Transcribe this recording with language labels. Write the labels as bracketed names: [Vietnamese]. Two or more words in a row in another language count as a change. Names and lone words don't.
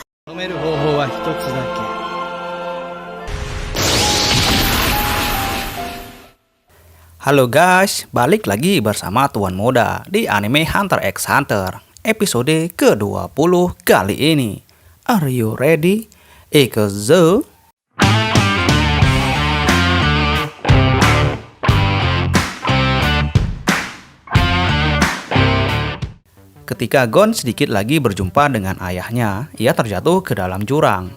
[Japanese] 止める方法は一つだけ。 [Indonesian] Halo guys, balik lagi bersama Tuan Muda di anime Hunter x Hunter episode ke-20 kali ini. [English] Are you ready? [Japanese] Ikuzo! [Indonesian] Ketika Gon sedikit lagi berjumpa dengan ayahnya, ia terjatuh ke dalam jurang.